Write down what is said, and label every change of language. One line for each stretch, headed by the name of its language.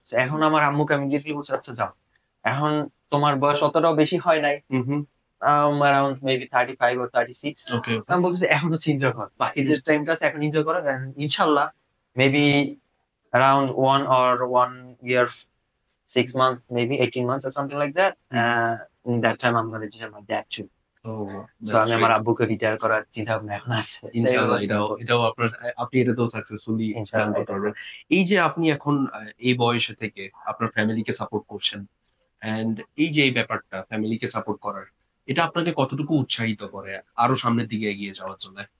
Bangla: So এখন আমার আম্মুকে আমি ডিরেক্টলি বলছি, আচ্ছা যাও, এখন তোমার বয়স অতটাও বেশি হয় নাই, হুম।
English: around maybe 35 or 36.
Bangla: ওকে আমি বলতেছি এখন হচ্ছে এনজয় কর, বাকি যে টাইমটা আছে এখন এনজয় করো, and ইনশাল্লাহ maybe around 1 year 6 months,
English: maybe 18 months or something like that. In that time I'm gonna retire my dad too.
Bangla: So আমি আমার আব্বুকে রিটায়ার করার চিন্তা ভাবনা এখন আছে। ইনশাআল্লাহ এটাও আপনি এটাতেও সাকসেসফুলি ডান ইনশাআল্লাহ করতে পারবেন। এই যে আপনি এখন এই বয়সে থেকে আপনার ফ্যামিলিকে সাপোর্ট করছেন, এন্ড এই যে এই ব্যাপারটা ফ্যামিলিকে সাপোর্ট করার, এটা আপনাকে কতটুকু উৎসাহিত করে আরো সামনের দিকে এগিয়ে যাওয়ার জন্য?